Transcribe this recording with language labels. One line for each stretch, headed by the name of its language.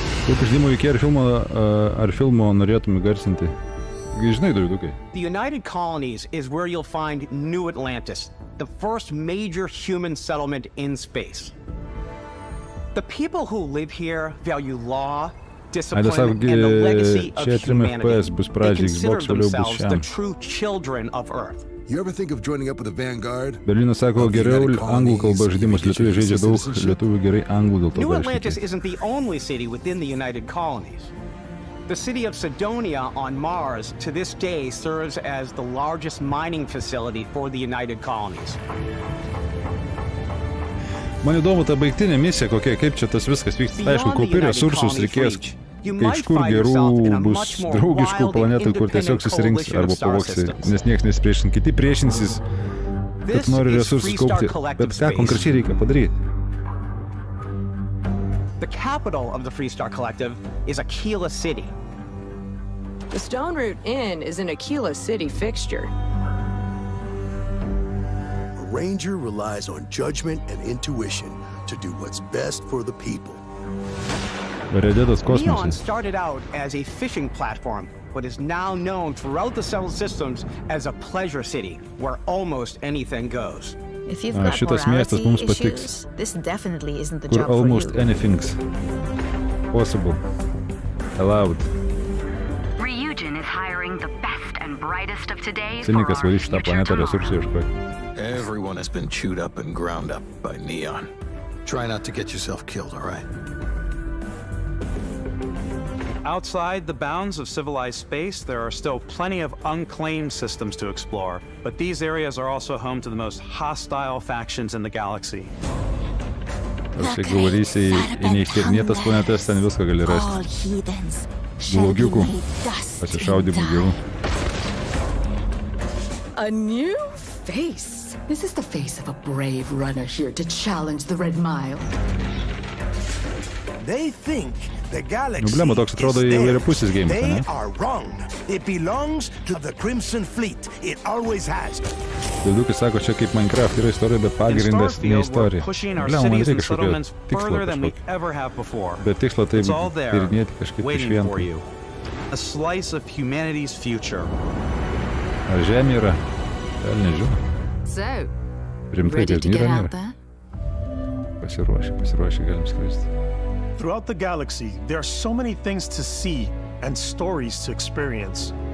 Lithuanian: Kokį žaidimų veikėją ar filmo norėtum įgarsinti? Žinai, Davidukai.
English: The United Colonies is where you'll find New Atlantis, the first major human settlement in space. The people who live here value law, discipline, and the legacy of humanity. They consider themselves the true children of Earth. You ever think of joining up with the Vanguard?
Lithuanian: Berlynas sako, geriau anglų kalba žaidimus, lietuviai žaidžia daug, lietuvių gerai anglų dėl to.
English: New Atlantis isn't the only city within the United Colonies. The city of Sidonia on Mars to this day serves as the largest mining facility for the United Colonies.
Lithuanian: Man įdomu ta baigtinė misija kokia, kaip čia tas viskas vyksta. Aišku, kaupi resursus reikės, kai iš kur gerų bus draugiškų planetų, kur tiesiog susirinks arba pavoksi, nes nieks nesipriešins, kiti priešinsis, kad nori resursus kaupti, bet ką konkrečiai reikia padaryti.
English: The capital of the Freestar Collective is Aquila City. The Stone Root Inn is an Aquila City fixture. Ranger relies on judgment and intuition to do what's best for the people. Neon started out as a fishing platform, but is now known throughout the Settled Systems as a pleasure city where almost anything goes. If you've got morality issues, this definitely isn't the job for you. Almost anything's possible, allowed. Ryujin is hiring the best and brightest of today for our future tomorrow. Everyone has been chewed up and ground up by Neon. Try not to get yourself killed, all right? Outside the bounds of civilized space, there are still plenty of unclaimed systems to explore, but these areas are also home to the most hostile factions in the galaxy.
Lithuanian: Jeigu varysi į neištyrinėtas planetas, ten viską gali rasti. Blogiukų, pasišaudymų gyvų.
English: A new face. This is the face of a brave runner here to challenge the Red Mile. They think the galaxy
Lithuanian: Blemo, toks atrodo įvairiapusis geimas, ne?
English: They are wrong. It belongs to the Crimson Fleet. It always has.
Lithuanian: Davidukas sako, čia kaip Minecraft yra istorija, bet pagrindas ne istorija. Blemo, man reikia kažkokio tikslo. Bet tikslo tai tyrinėti kažkaip išvien.
English: A slice of humanity's future.
Lithuanian: Ar žemė yra? Gal nežinau.
English: So,
Lithuanian: Rimtai,
English: ready to get out there?
Lithuanian: Pasiruošę, galim skristi.
English: Throughout the galaxy, there are so many things to see and stories to experience.